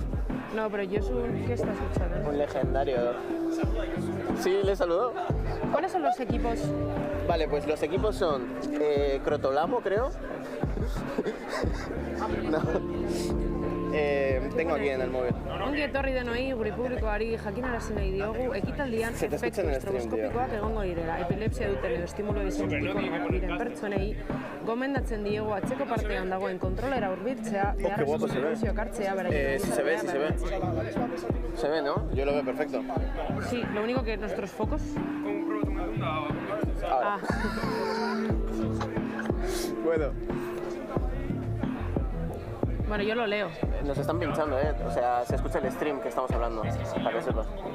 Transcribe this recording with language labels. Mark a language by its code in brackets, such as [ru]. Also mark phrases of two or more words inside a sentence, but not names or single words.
[es] No, pero yo soy... ¿Qué está escuchando? un legendario. ¿Sí, le saludó? ¿Cuáles son los equipos? Vale, pues los equipos son Crotolamo, creo. No. Tengo aquí en el móvil. [eu] Ongi etorri denoi, gure publikoari jakinarazi nahi diogu, ekitaldian [es] Se te escucha [eu] efektu [es] en el stream, tío. [eu] estroboskopikoak egongo direla. Epilepsia duten edo estimulo bizenetikoak diren pertsonei, gomendatzen diegu atzeko partean dagoen kontrolera hurbiltzea, [es] qué [eu] beharrezko [es] guapo se ve. [eu] soluzioak hartzea, beraien [es] Sí se ve, sí se ve. Se ve, ¿no? Yo lo veo perfecto. Sí, lo único que nuestros focos... Ahora. Bueno, Bueno, yo lo leo. nos están pinchando, o sea, se escucha el stream que estamos hablando, para que sepas.